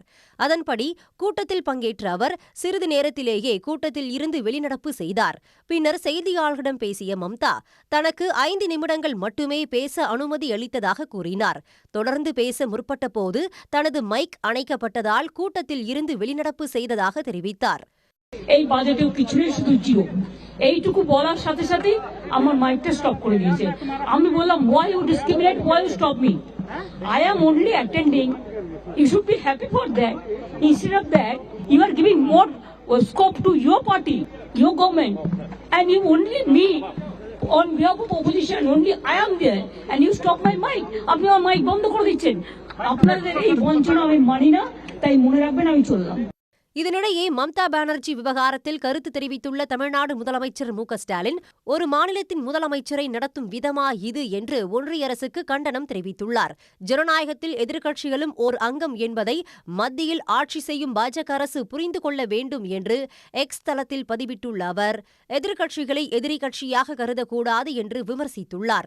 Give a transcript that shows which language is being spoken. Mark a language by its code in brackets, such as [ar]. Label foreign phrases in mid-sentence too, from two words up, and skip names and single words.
[ta] அதன்படி கூட்டத்தில் பங்கேற்ற அவர் சிறிது நேரத்திலேயே கூட்டத்தில் இருந்து வெளிநடப்பு செய்தார். பின்னர் செய்தியாளர்களிடம் பேசிய மம்தா தனக்கு 5 நிமிடங்கள் மட்டுமே பேச அனுமதி அளித்ததாக கூறினார். தொடர்ந்து பேச முற்பட்ட போது தனது மைக் அணைக்கப்பட்டதால் கூட்டத்தில் இருந்து வெளிநடப்பு செய்ததாக தெரிவித்தார். [bn] এই বাজেটেও কিছুই শুধু জিরো, এইটুকু বলার সাথে সাথে আমার মাইকটা স্টপ করে দিয়েছে। আমি বললাম [en] why you discriminate, why you stop me, I am only attending, you should be happy for that. Instead of that you are giving more scope to your party, your government, and you only me on behalf of opposition, only I am there and you stop my mic. [bn] আপনি আমার মাইক বন্ধ করে দিচ্ছেন। আপনাদের এই বঞ্চনা আমি মানি না, তাই মনে রাখবেন আমি চললাম। [ta] இதனிடையே மம்தா பானர்ஜி விவகாரத்தில் கருத்து தெரிவித்துள்ள தமிழ்நாடு முதலமைச்சர் மு.க.ஸ்டாலின், ஒரு மாநிலத்தின் முதலமைச்சரை நடத்தும் விதமா இது என்று ஒன்றிய அரசுக்கு கண்டனம் தெரிவித்துள்ளார். ஜனநாயகத்தில் எதிர்க்கட்சிகளும் ஓர் அங்கம் என்பதை மத்தியில் ஆட்சி செய்யும் பாஜக அரசு புரிந்து கொள்ள வேண்டும் என்று எக்ஸ் தளத்தில் பதிவிட்டுள்ள அவர், எதிர்க்கட்சிகளை எதிரி கட்சியாக கருதக்கூடாது என்று விமர்சித்துள்ளார்.